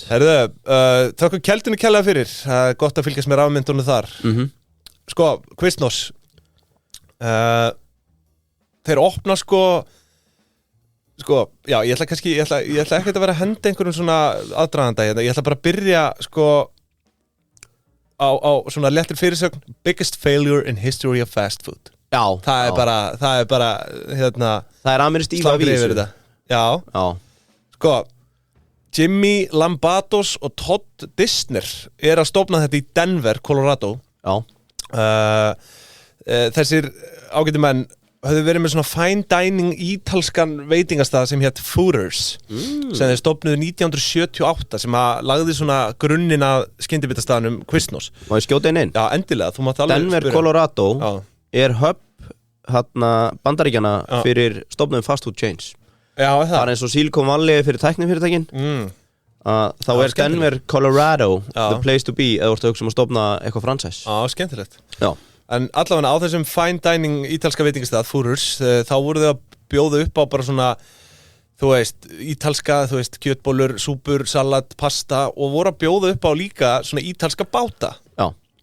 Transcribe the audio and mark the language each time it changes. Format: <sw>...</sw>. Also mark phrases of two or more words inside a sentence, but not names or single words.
<is>Herðu, þakka Keldunni kærlega fyrir Það er gott að fylgjast með rafmyndunum þar Sko, Quiznos Þeir opna Sko, já, ég ætla ekki að vera að henda einhverjum svona aðdraganda hérna. Ég ætla bara að byrja, sko, á svona léttir fyrirsögn</is> <en>Biggest failure in history of fast food</en> <is>Já, það er bara, hérna Það er amerískt íla vísu Já, sko Jimmy Lambatos og Todd Disner er að stofna þetta í Denver, Colorado Já Þessir ágætu menn höfðu verið með svona</is> <en>fine dining</en> <is>ítalskan veitingastað sem hétt Fooders sem þeir stofnuðu 1978 sem að lagði svona grunninn að skyndibitastaðnum Quiznos Má ég skjóta inn? Já, endilega, þú mátt alveg Denver, Colorado er hub Bandaríkjana fyrir stofnum</is> <en>fast food chains</en> <is>Já, það er eins og Silicon Valley fyrir tæknifyrirtækin þá er Denver, Colorado</is> <en>the place to be</en> <is>eða þú ert að hugsa að stofna eitthvað franchise Já, skemmtilegt Já En allavega á þessum</is> <en>fine dining</en> <is>ítalska veitingastað, Fooders, þá voru þau að bjóða upp á bara svona, þú veist, ítalska, þú veist, kjötbólur, súpur, salat, pasta og voru að bjóða upp á líka svona ítalska báta.</is>